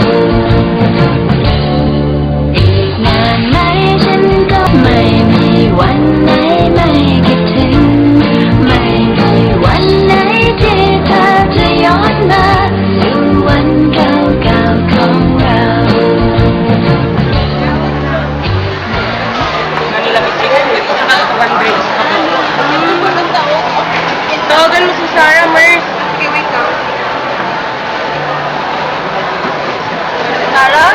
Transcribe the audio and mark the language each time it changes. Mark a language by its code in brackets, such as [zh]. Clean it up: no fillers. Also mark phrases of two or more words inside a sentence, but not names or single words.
[th] อีกนานไหมฉันก็ไม่มีวันไหนไม่คิดถึงไม่มีวันไหนที่เธอจะย้อนมาสู่วันเก่าๆของเรา [tl] Tawagan mo si Sarah, Mer. Okay, wait lang. Sarah?